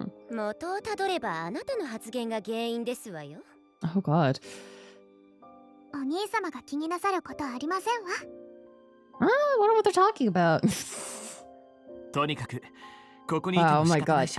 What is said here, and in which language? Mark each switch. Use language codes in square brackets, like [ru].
[ja] 元をたどればあなたの発言が原因ですわよ。 [en] Oh god. [ja] お兄様が気になさることはありませんわ。 [en] I wonder what they're talking about. [ja] とにかくここにいても仕方ないし。